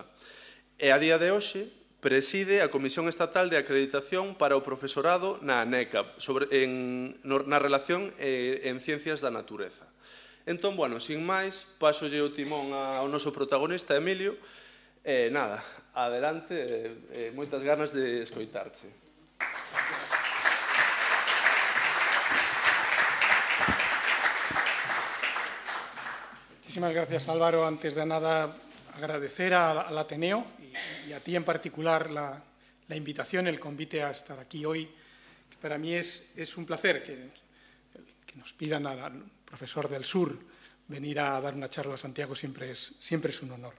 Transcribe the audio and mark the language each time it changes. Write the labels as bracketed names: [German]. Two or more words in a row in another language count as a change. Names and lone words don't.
[Galician] E a día de hoxe preside a Comisión Estatal de Acreditación para o Profesorado na ANECA, na relación en Ciencias da Natureza. Entón, bueno, sin máis, pasolle o timón ao noso protagonista, Emilio, e nada, adelante, moitas ganas de escoitarche. [Spanish] Muchísimas gracias, Álvaro. Antes de nada, agradecer al Ateneo y a ti en particular la invitación, el convite a estar aquí hoy, que para mí es un placer que nos pidan al profesor del sur venir a dar una charla a Santiago, siempre es un honor.